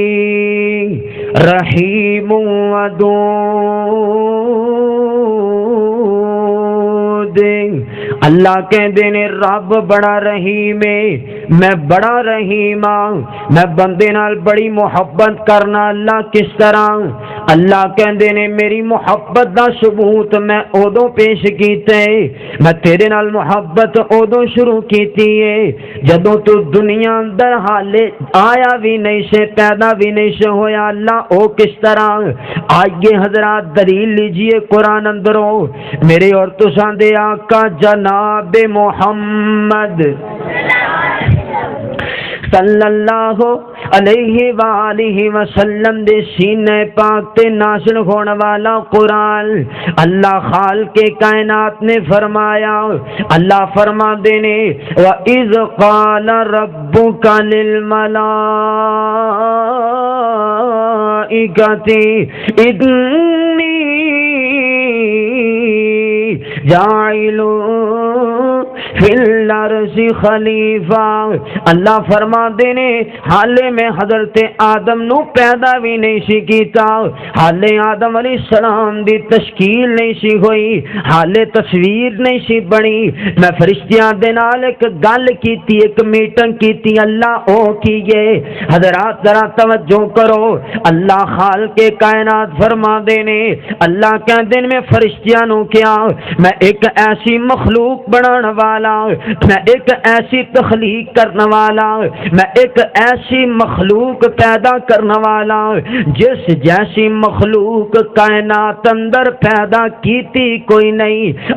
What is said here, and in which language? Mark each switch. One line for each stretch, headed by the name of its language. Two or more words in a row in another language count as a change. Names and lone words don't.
Punjabi: رحیم ودود، اللہ کہندے نے رب بڑا رحیم ہے، میں بڑا رحیم ہاں، میں بندے نال بڑی محبت کرنا۔ اللہ کس طرح؟ اللہ کہندے نے میری محبت دا ثبوت میں ادوں پیش کیتا ہے، میں تیرے نال محبت ادوں شروع کیتی ہے جدوں تو دنیا اندر حالے آیا بھی نہیں سے، پیدا بھی نہیں سے ہویا۔ اللہ او کس طرح؟ آئیے حضرات دلیل لیجئے قرآن اندروں، میرے اور تساں دے آقا جناب محمد
Arabic: صلی اللہ علیہ وآلہ وسلم
Punjabi: دے سینے پاک تے نازل ہون والا قرآن، اللہ خالق کائنات نے فرمایا، اللہ فرما دینے
Arabic: وَإِذْ قَالَ رَبُّكَ لِلْمَلَائِكَةِ إِنِّي جَاعِلٌ فی الارض خلیفہ،
Punjabi: اللہ فرما دینے حالے میں حضرت آدم نو پیدا بھی نہیں سی کیتا، حالے آدم
Arabic: علیہ السلام
Punjabi: دی تشکیل نہیں سی ہوئی، حالے تصویر نہیں سی بنی، میں فرشتیاں دے نال ایک گل کیتی، ایک میٹنگ کیتی، اللہ او کیے۔ حضرات ذرا توجہ کرو، اللہ خالق کائنات فرما دینے، اللہ کہندے میں فرشتیاں نو کیا، میں ایک ایسی مخلوق بنانا والا، میں ایک ایسی تخلیق کرنے والا، میں ایک ایسی مخلوق پیدا کرنے والا جس جیسی مخلوق کائنات اندر پیدا کیتی کوئی نہیں۔